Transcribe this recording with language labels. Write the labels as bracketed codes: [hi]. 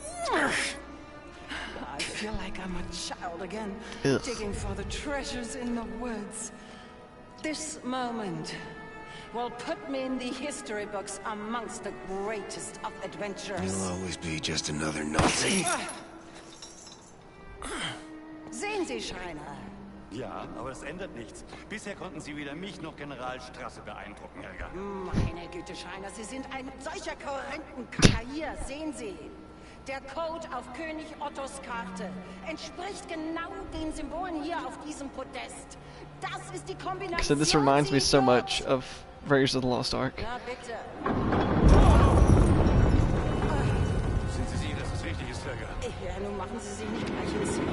[en] I feel like I'm a child again, digging for the treasures in the woods. This moment will put me in the history books amongst the greatest of adventurers. You'll always be just another Nazi. [de] Sehen Sie, Schreiner. Ja, aber es ändert nichts. Bisher konnten Sie weder mich noch General Strasse beeindrucken, Helga. Meine Güte, Schreiner, Sie sind ein solcher kohärenten Kacker. Hier, sehen Sie. Der Code auf König Ottos Karte entspricht genau den Symbolen hier auf diesem Podest. Das ist die Kombination. [en] So this reminds me so much of Raiders of the Lost Ark. [de] Na bitte. Sind Sie sicher, dass es richtig ist, Helga? Ja, nun machen Sie sich nicht gleich ins